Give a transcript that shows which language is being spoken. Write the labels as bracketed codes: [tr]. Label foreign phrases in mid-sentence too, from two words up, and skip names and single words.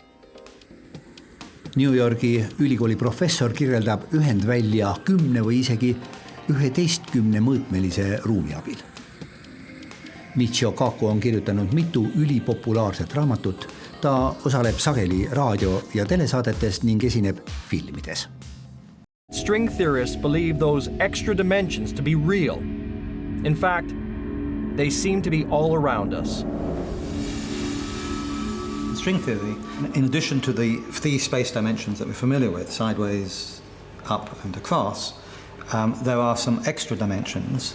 [et] New Yorgi ülikooli professor kirjeldab ühendvälja 10 või isegi 11 mõõtmelise ruumi abil. Michio Kaku on kirjutanud mitu ülipopulaarset raamatut. Ta osaleb sageli raadio- ja telesaadetes ning esineb filmides. [en] String theorists believe those extra dimensions to be real. In fact, they seem to be all around us. String theory, in addition to the three space dimensions that we're familiar with, sideways, up and across, there are some extra dimensions.